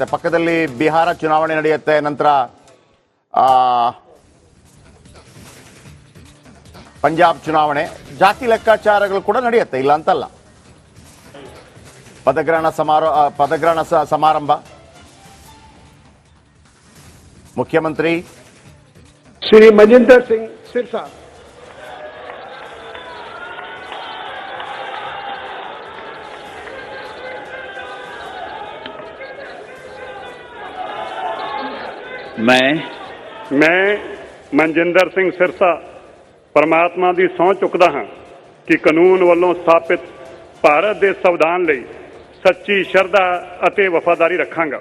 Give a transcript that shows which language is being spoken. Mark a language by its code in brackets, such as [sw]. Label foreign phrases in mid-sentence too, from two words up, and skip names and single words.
[kn] ಪಕ್ಕದಲ್ಲಿ ಬಿಹಾರ ಚುನಾವಣೆ ನಡೆಯುತ್ತೆ, ನಂತರ ಪಂಜಾಬ್ ಚುನಾವಣೆ, ಜಾತಿ ಲೆಕ್ಕಾಚಾರಗಳು ಕೂಡ ನಡೆಯುತ್ತೆ, ಇಲ್ಲ ಅಂತಲ್ಲ. ಪದಗ್ರಹಣ ಸಮಾರಂಭ. ಮುಖ್ಯಮಂತ್ರಿ [pa] श्री मजिंदर सिंह सिरसा। मैं ਮਨਜਿੰਦਰ ਸਿੰਘ ਸਿਰਸਾ ਪਰਮਾਤਮਾ ਕੀ ਸਹੁੰ ਚੁੱਕਦਾ ਹਾਂ ਕਿ ਕਾਨੂੰਨ ਵਾਲੋਂ ਸਥਾਪਿਤ ਭਾਰਤ ਕੇ ਸੰਵਿਧਾਨ ਲਈ ਸੱਚੀ ਸ਼ਰਧਾ ਅਤੇ ਵਫ਼ਾਦਾਰੀ ਰੱਖਾਂਗਾ।